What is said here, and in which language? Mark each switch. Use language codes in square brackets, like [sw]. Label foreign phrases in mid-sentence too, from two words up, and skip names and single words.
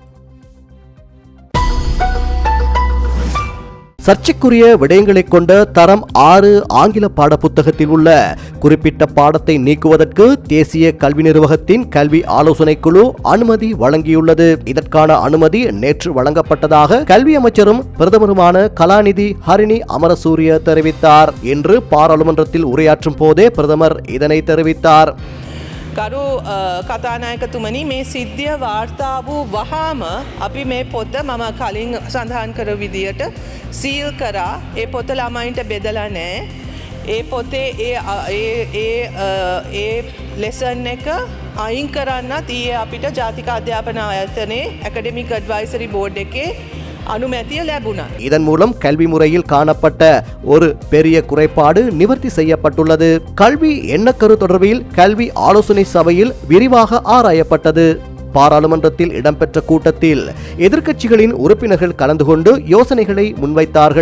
[ta] சர்ச்சைக்குரிய விடயங்களை கொண்ட தரம் 6 ஆங்கில பாடப்புத்தகத்தில் உள்ள குறிப்பிட்ட பாடத்தை நீக்குவதற்கு தேசிய கல்வி நிர்வாகத்தின் கல்வி ஆலோசனை குழு அனுமதி வழங்கியுள்ளது. இதற்கான அனுமதி நேற்று வழங்கப்பட்டதாக கல்வி அமைச்சரும் பிரதமருமான கலாநிதி ஹரிணி அமரசூரிய தெரிவித்தார். இன்று பாராளுமன்றத்தில் உரையாற்றும் போதே பிரதமர் இதனை தெரிவித்தார். [si] ගරු කතානායකතුමනි මේ සිද්ධිය වාර්තා වූ වහාම අපි මේ පොත මම කලින් සඳහන් කර විදියට සීල් කරා. ඒ පොත ළමයින්ට බෙදලා නැහැ. ඒ පොතේ ඒ ලෙසන් එක අයින් කරන්නත් ඊයේ අපිට ජාතික අධ්‍යාපන ආයතනයේ [en] academic advisory board [si] එකේ අනුමැතිය ලැබුණා. [ta] இதன் மூலம் கல்வி முறையில் காணப்பட்ட ஒரு பெரிய குறைபாடு நிவர்த்தி செய்யப்பட்டுள்ளது. கல்வி எண்ணக்கரு தொடர்பில் கல்வி ஆலோசனை சபையில் விரிவாக ஆராயப்பட்டது. பாராளுமன்றத்தில் இடம்பெற்ற கூட்டத்தில் எதிர்க்கட்சிகளின் உறுப்பினர்கள் கலந்து கொண்டு யோசனைகளை முன்வைத்தார்கள்.